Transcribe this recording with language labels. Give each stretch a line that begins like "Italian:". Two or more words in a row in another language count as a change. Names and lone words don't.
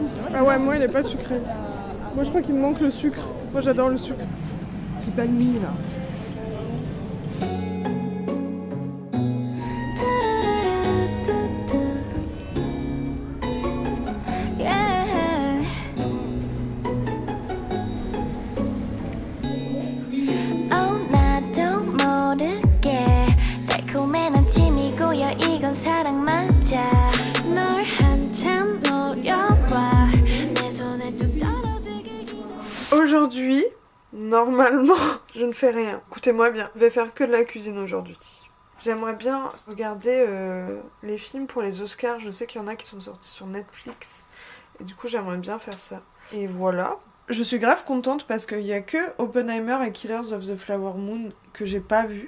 French: Ah ouais, moi il est pas sucré. Moi je crois qu'il me manque le sucre. Moi j'adore le sucre. Petit banh mi là.
English: Yeah.
Korean: Oh, 나도 모르게 달콤한 아침이 고여 이건 사랑 맞아 널 한참 노려봐 내 손에 뚝 떨어지길 기다려.
French: Aujourd'hui, normalement, je ne fais rien. Écoutez-moi bien, je vais faire que de la cuisine aujourd'hui. J'aimerais bien regarder les films pour les Oscars. Je sais qu'il y en a qui sont sortis sur Netflix. Et du coup, j'aimerais bien faire ça. Et voilà. Je suis grave contente parce qu'il y a que Oppenheimer et Killers of the Flower Moon que j'ai pas vu.